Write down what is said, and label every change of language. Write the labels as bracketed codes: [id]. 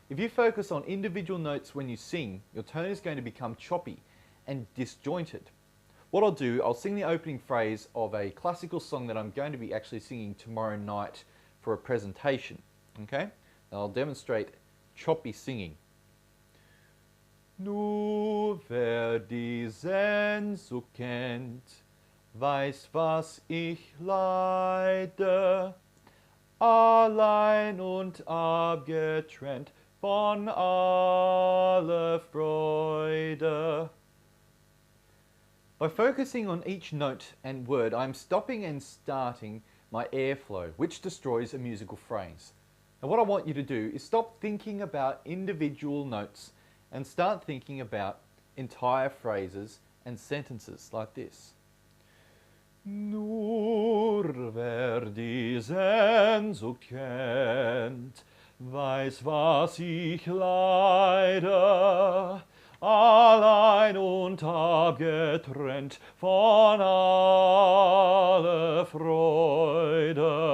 [en] If you focus on individual notes when you sing, your tone is going to become choppy and disjointed. What I'll do, I'll sing the opening phrase of a classical song that I'm going to be actually singing tomorrow night for a presentation. Okay? I'll demonstrate choppy singing. [de] Nur wer diesen so kennt, weiß, was ich leide, allein und abgetrennt von aller Freude. [en] By focusing on each note and word, I'm stopping and starting my airflow, which destroys a musical phrase. And what I want you to do is stop thinking about individual notes and start thinking about entire phrases and sentences like this. [de] Nur wer diesen so kennt, weiß, was ich leide, allein und abgetrennt von aller Freude.